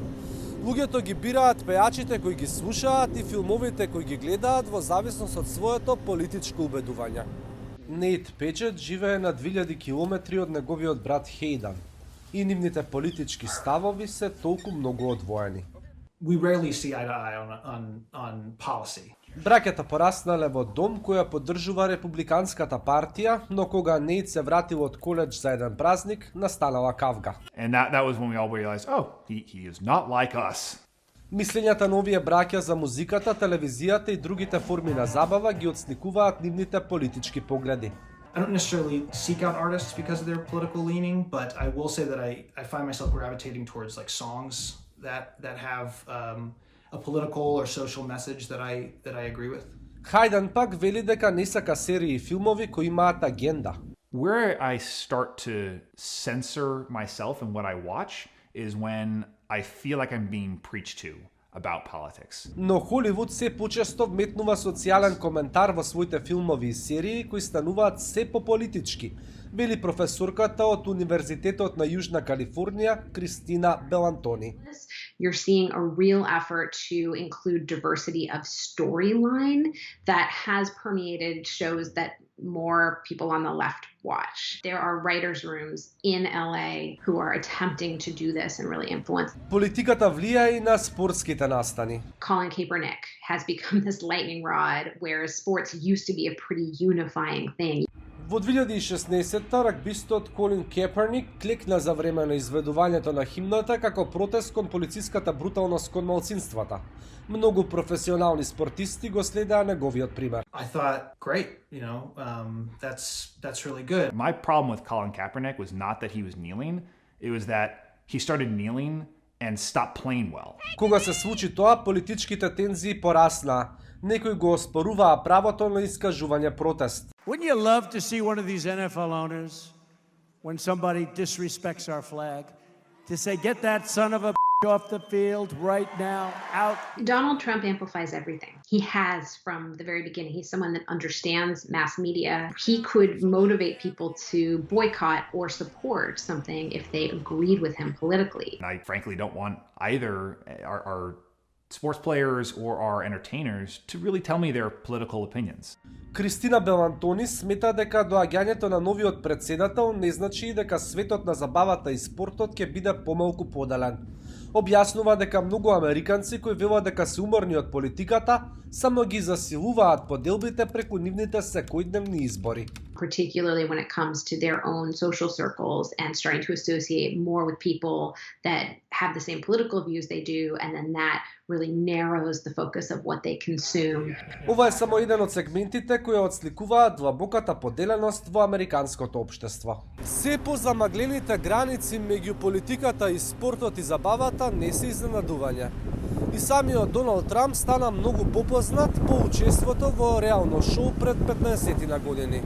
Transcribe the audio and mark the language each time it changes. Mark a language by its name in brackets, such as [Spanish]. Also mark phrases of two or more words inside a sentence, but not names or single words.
[Macedonian] Луѓето ги бираат пејачите кои ги слушаат и филмовите кои ги гледаат во зависност од своето политичко убедување. Нейт Педжет живее на 2000 километри од неговиот брат Хейдан и нивните политички ставови се толку многу одвоени. [English] We rarely see eye to eye on policy. [Macedonian] Браќата пораснале во дом која поддржува републиканската партија, но кога Нейт се вратил од коледж за еден празник, настанала кавга. [English] And that was when we all realized, oh, he is not like us. [Macedonian] Мислењата на овие браќа за музиката, телевизијата и другите форми на забава ги отсликуваат нивните политички погледи. [English] I don't necessarily seek out artists because of their political leaning, but I will say that I find myself gravitating towards like songs that have a political or social message that I agree with. [Macedonian] Хајдан пак вели дека не сака серии и филмови кои имаат агенда. [English] Where I start to censor myself and what I watch is when I feel like I'm being preached to about politics. [Macedonian] Но Холивуд се почесто вметнува социјален коментар во своите филмови и серии кои стануваат се пополитички, вели професорката од Универзитетот на Јужна Калифорнија Кристина Белантони. [English] You're seeing a real effort to include diversity of storyline that has permeated shows that more people on the left watch. There are writers' rooms in LA who are attempting to do this and really influence. [Macedonian] Политиката влијае и на спортските настани. [English] Colin Kaepernick has become this lightning rod, whereas sports used to be a pretty unifying thing. [Macedonian] Во 2016-та рагбистот Колин Кеперник клекна за време на изведувањето на химната како протест кон полициската бруталност кон малцинствата. Многу професионални спортисти го следеа неговиот пример. [English] I thought, great, that's really good. My problem with Colin Kaepernick was not that he was kneeling, it was that he started kneeling and stopped playing well. [Macedonian] Кога се случи тоа, политичките тензии пораснаа. Некои го оспоруваа правото на искажување протест. [English] Wouldn't you love to see one of these NFL owners, when somebody disrespects our flag, to say, get that son of a off the field right now, out? Donald Trump amplifies everything. He has from the very beginning. He's someone that understands mass media. He could motivate people to boycott or support something if they agreed with him politically. And I frankly don't want either our sports players or our entertainers to really tell me their political opinions. [Macedonian] Кристина Белантони смета дека доаѓањето на новиот претседател не значи дека светот на забавата и спортот ќе биде помалку поделен. Објаснува дека многу американци кои велат дека се уморни од политиката, само ги засилуваат поделбите преку нивните секојдневни избори. [English] Particularly when it comes to their own social circles and starting to associate more with people that have the same political views they do, and then that really narrows the focus of what they consume. [Macedonian] Ова е само еден од сегментите кои отсликуваат длабоката поделеност во американското општество. Се позамаглените граници меѓу политиката и спортот и забавата не се изненадување. И самиот Доналд Трамп стана многу попознат по учеството во реално шоу пред 15 години.